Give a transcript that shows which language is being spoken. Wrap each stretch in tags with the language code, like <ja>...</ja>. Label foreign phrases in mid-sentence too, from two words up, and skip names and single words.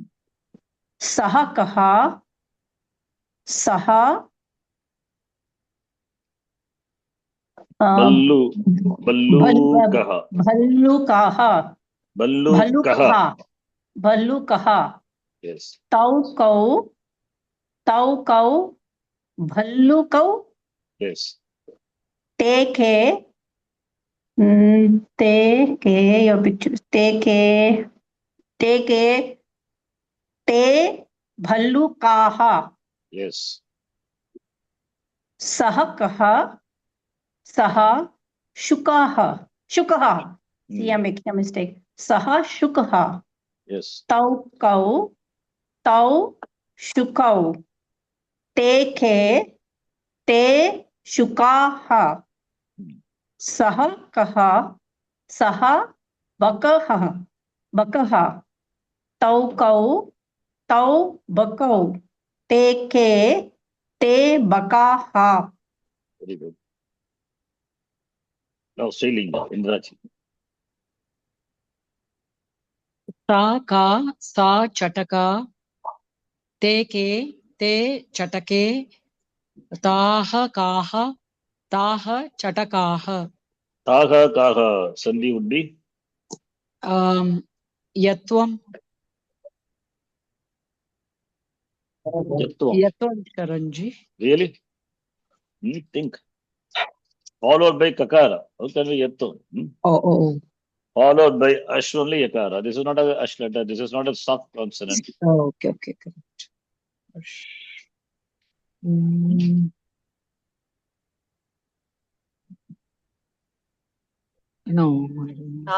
<sa>Saha Kaha. Saha. Ballu, Ballukaha. Bhallukaha. Ballukaha. Bhallukaha.</sa> <en>Yes.</en> <sa>Tau Kau. Tau Kau. Bhallukau.</sa> <en>Yes.</en> <sa>Te Ke. Te Ke.</sa> <en>Your picture.</en> <sa>Te Ke. Te Ke. Te Bhallukaha.</sa> <en>Yes.</en> <sa>Saha Kaha. Saha Shukaha. Shukaha.</sa> <en>See, I'm making a mistake.</en> <sa>Saha Shukaha.</sa> <en>Yes.</en> <sa>Tau Kau. Tau Shukau. Te Ke. Te Shukaha. Saha Kaha. Saha Bakaha. Bakaha. Tau Kau. Tau Bakau. Te Ke. Te Bakaha.</sa> <en>Very good. Now, Srilinga, Indraji.</en> <sa>Sa ka, sa chataka, te ke, te chatake, taha kaha, taha chatakaha. Taha, Kaha,</sa> <en>Sandhi would be?</en> <sa>Yatvam. Yatvam. Yatvam, Sharanji.</sa> <en>Really? Think. Followed by Kakara. How can we Yatvam? Oh. Followed by Ash only Yakara. This is not a Ash letter. This is not a soft consonant. Oh, okay, correct. No, I don't know.</en>